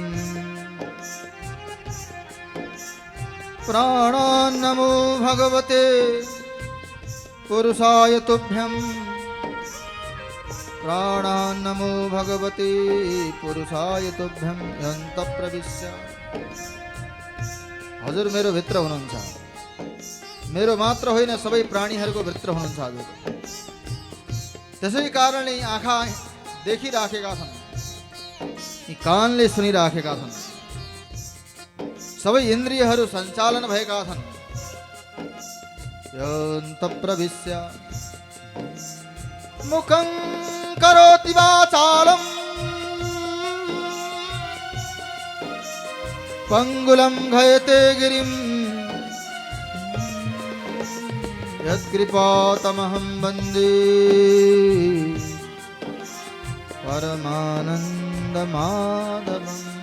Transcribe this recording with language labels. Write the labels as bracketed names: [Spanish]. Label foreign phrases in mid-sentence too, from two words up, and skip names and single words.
[Sanskrit] प्राणान् नमो भगवते पुरुषाय तुभ्यम्। प्राणान् नमो भगवते पुरुषाय तुभ्यं यन्त प्रविश्य। [Nepali] हजुर मेरो भित्र हुनुहुन्छ, मेरो मात्र होइन सबै प्राणीहरूको भित्र हुनुहुन्छ हजुर। त्यसै कारणले आँखा देखिराखेका छन्, यी कानले सुनिराखेका छन्, सबै इन्द्रियहरू सञ्चालन भएका छन्। [Sanskrit] यन्त प्रविश्य मुखं करोति वाचालं पंगुलं घयते गिरिं यत्कृपातमहं वन्दे परमानन्दमाधवम्।